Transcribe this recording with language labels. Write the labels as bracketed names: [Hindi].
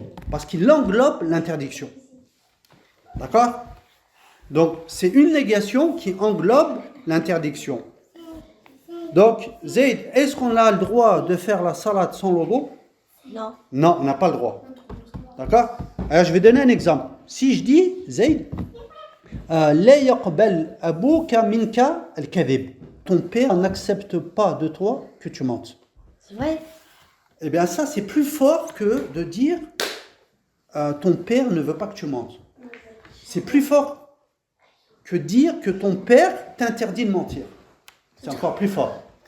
[French] Parce qu'il englobe l'interdiction. D'accord? Donc, c'est une négation qui englobe l'interdiction. Donc, Zayd, est-ce qu'on a le droit de faire la salade sans l'eau? Non. Non, on n'a pas le droit. D'accord? Alors, je vais donner un exemple. Si je dis, [Arabic] Zayd, لا يقبل أبوك منك الكذب. [French] Ton père n'accepte pas de toi que tu mentes. C'est vrai? Eh bien, ça, c'est plus fort que de dire ton père ne veut pas que tu mentes. C'est plus fort que dire que ton père t'interdit de mentir. C'est encore plus fort.